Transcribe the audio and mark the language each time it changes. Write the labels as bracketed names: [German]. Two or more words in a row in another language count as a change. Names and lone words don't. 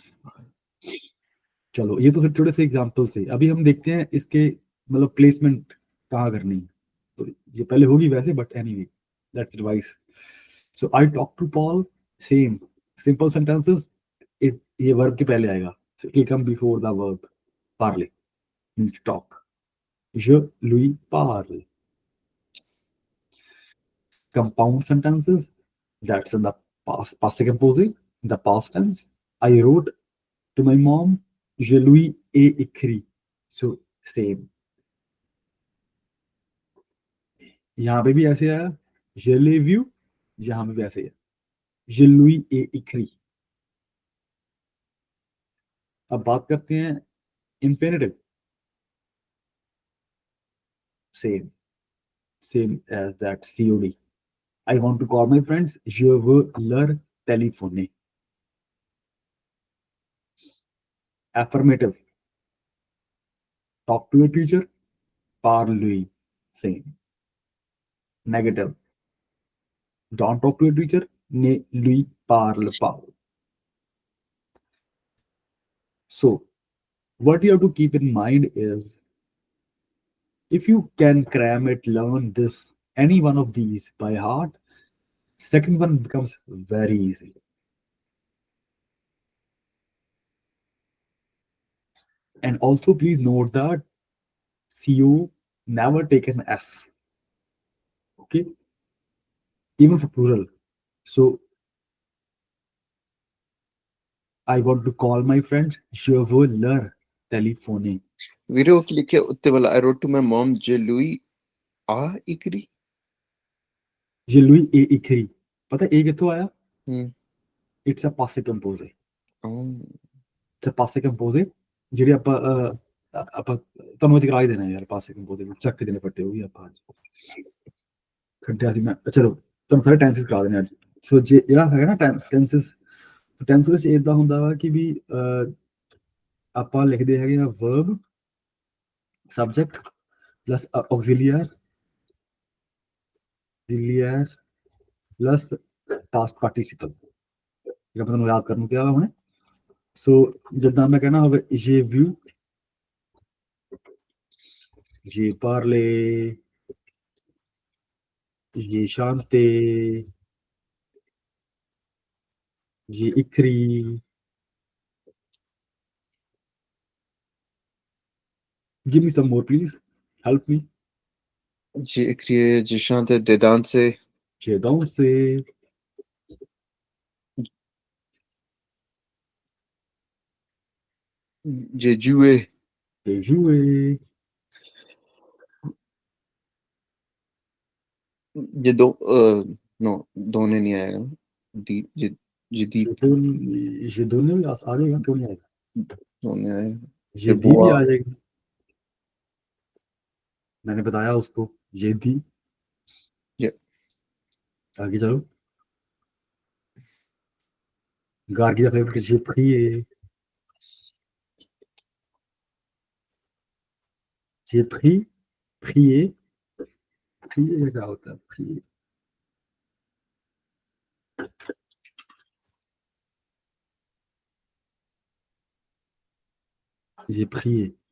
[Hindi] चलो ये तो फिर थोड़े से एग्जांपल थे, अभी हम देखते हैं इसके मतलब प्लेसमेंट कहाँ करनी है। तो ये पहले होगी वैसे, [English] but anyway, let's revise. so I talk to Paul, same, simple sentences, it [Hindi] ये वर्ब के पहले आएगा, [English] so it will come before the verb, parle means talk. [French] Je lui parle. [English] Compound sentences, that's in the past composite, in the past tense. I wrote to my mom, [French] je lui ai écrit. [English] So same. [Hindi] यहाँ पे भी ऐसे आया, [French] je l'ai vu, [Hindi] यहाँ पे भी ऐसे है, [French] je lui ai écrit. [Hindi] अब बात करते हैं imperative. [English] Same, same as that COD. I want to call my friends, [French] je veux leur téléphoner. [English] Affirmative, talk to your teacher, [French] parle lui. [English] Same. Negative, don't talk to your teacher, [French] ne lui parle pas. [English] So, what you have to keep in mind is if you can cram it, learn this, any one of these by heart, second one becomes very easy. And also, please note that CO never take an S, okay? Even for plural. So, I want to call my friends, [French] je veux leur téléphoner. [Punjabi] ਵੀਰੇ ਉਹ ਕੀ ਲਿਖਿਆ ਉੱਤੇ ਵਾਲਾ [English] I wrote to my mom [French] je lui a écrit Je lui ai écrit. [Hindi] पता है, [Punjabi] ਏ ਕਿੱਥੋਂ ਆਇਆ? ਹੂੰ [English] It's a passive composite. oh, [Punjabi] ਤੇ [French] passé composé [Punjabi] ਜਿਹੜੇ ਆਪਾਂ ਤੁਹਾਨੂੰ ਇਹ ਕਰਾ ਹੀ ਦੇਣਾ ਯਾਰ, [French] passé composé [Punjabi] ਚੱਕ ਕੇ ਦੇਣੇ ਪੱਟੇ ਉਹ ਵੀ ਆਪਾਂ ਅੱਜ ਖੱਡਿਆ ਸੀ ਮੈਂ। ਚਲੋ ਤੁਹਾਨੂੰ ਸਾਰੇ ਟੈਂਸਸ ਕਰਾ ਦੇਣੇ ਅੱਜ। ਸੋ ਜੇ ਜਿਹੜਾ ਹੈਗਾ ਨਾ ਟੈਂਸ ਵਿੱਚ ਇਦਾਂ ਹੁੰਦਾ ਵਾ ਕਿ ਵੀ ਆਪਾਂ ਲਿਖਦੇ ਹੈਗੇ ਆ [English] verb subject plus auxiliary plus past participle, [Punjabi] ਜਿਹੜਾ ਮੈਂ ਤੁਹਾਨੂੰ ਯਾਦ ਕਰਨ ਨੂੰ ਕਿਹਾ ਵਾ ਹੁਣੇ। ਸੋ ਜਿੱਦਾਂ ਮੈਂ ਕਹਿਣਾ ਹੋਵੇ [French] je vu, j'ai parlé, j'ai chanté, j'ai écrit. [English] Give me some more, please. Help me. [French] j'ai écrit j'ai chanté j'ai dansé J'ai dansé, j'ai joué j'ai joué, j'ai non donné [Hindi] नहीं आएगा दी [French] j'ai dit j'ai donné, [Hindi] आ जाएगा क्यों नहीं आएगा? donné आएगा [French] J'ai j'ai [Hindi] dit भी [French] bois [Hindi] आ जाएगा, मैंने बताया उसको, [French] j'ai dit। j'ai [Hindi] आगे चलो। गार्गी का फेवरेट, [French] j'ai prié, j'ai pris, prié, prié [Hindi] क्या होता है? [French] Prié, j'ai prié.